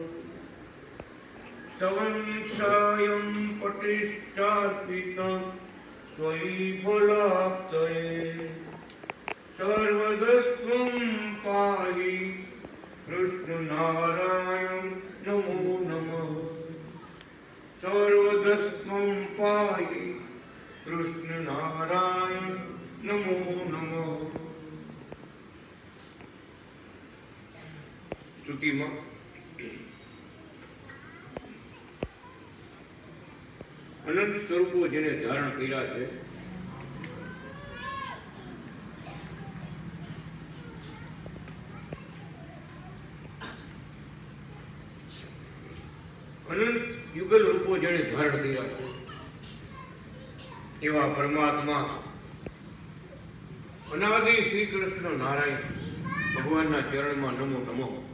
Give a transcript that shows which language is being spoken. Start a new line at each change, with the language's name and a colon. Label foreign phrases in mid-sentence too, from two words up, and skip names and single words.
Sanskrit: स्तवंसायं प्रतिष्ठापितं स्वयंफलाप्तये सर्वदस्त्वं पाहि कृष्णनारायण नमो नमः। सर्वदस्त्वं पाहि कृष्णनारायण नमो नमः।
Gujarati: श्रुतिમાં અનંત સ્વરૂપો જેને ધારણ કર્યા છે અનંત યુગલ રૂપો જેને ધારણ કર્યા છે એવા પરમાત્મા અનાદિ શ્રી કૃષ્ણ નારાયણ ભગવાનના ચરણમાં
Sanskrit: नमो नमो।